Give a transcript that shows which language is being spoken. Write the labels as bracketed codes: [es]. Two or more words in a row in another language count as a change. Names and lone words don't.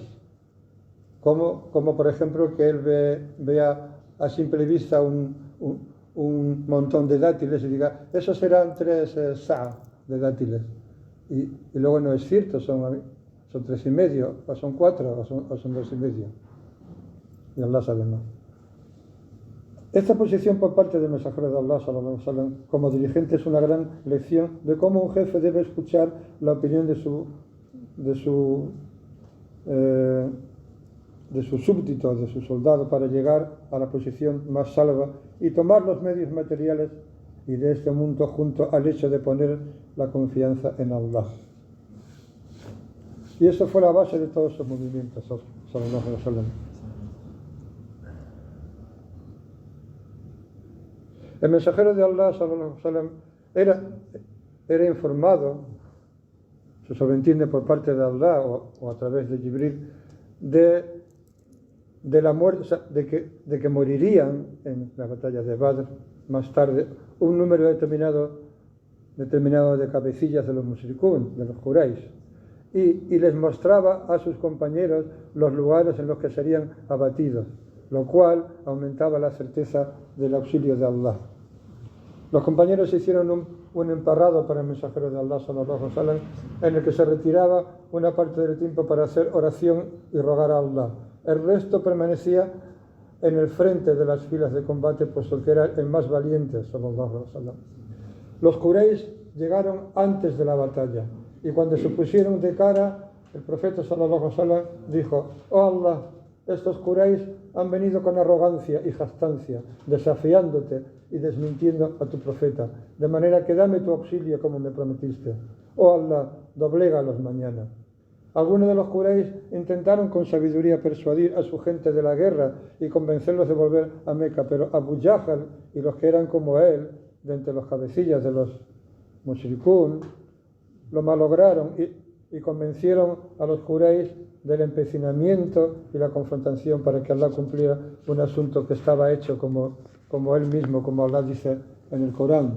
[es] Como por ejemplo que él vea a simple vista un montón de dátiles y diga, esos serán 3 sa' de dátiles. Y luego no es cierto, son 3,5, o son 4, o son 2,5. Y Allah sabe más. Esta posición por parte del mensajero de Allah, [ar] صلى الله عليه وسلم, [es] como dirigente es una gran lección de cómo un jefe debe escuchar la opinión de su súbdito, de su soldado, para llegar a la posición más salva y tomar los medios materiales y de este mundo junto al hecho de poner la confianza en Allah. Y eso fue la base de todos esos movimientos, [ar] صلى الله عليه وسلم. [es] El mensajero de Allah, [ar] صلى الله عليه وسلم, [es] era informado, se sobreentiende por parte de Allah o a través de Jibril, de la muerte, o sea, de que morirían en la batalla de Badr más tarde un número determinado de cabecillas de los mushrikun, de los Quraysh, y les mostraba a sus compañeros los lugares en los que serían abatidos, lo cual aumentaba la certeza del auxilio de Allah. Los compañeros hicieron un emparrado para el mensajero de Allah, [ar] صلى الله عليه وسلم, [es] en el que se retiraba una parte del tiempo para hacer oración y rogar a Allah. El resto permanecía en el frente de las filas de combate, puesto que era el más valiente, [ar] صلى الله عليه وسلم. [es] Los Quraysh llegaron antes de la batalla, y cuando se pusieron de cara, el profeta [ar] صلى الله عليه وسلم [es] dijo: oh Allah, estos Quraysh han venido con arrogancia y jactancia, desafiándote y desmintiendo a tu profeta, de manera que dame tu auxilio como me prometiste. Oh Allah, doblégalos mañana. Algunos de los Quraysh intentaron con sabiduría persuadir a su gente de la guerra y convencerlos de volver a Meca, pero Abu Jahl y los que eran como él, de entre los cabecillas de los mushrikun, lo malograron y convencieron a los Quraysh del empecinamiento y la confrontación para que Allah cumpliera un asunto que estaba hecho como él mismo, como Allah dice en el Corán.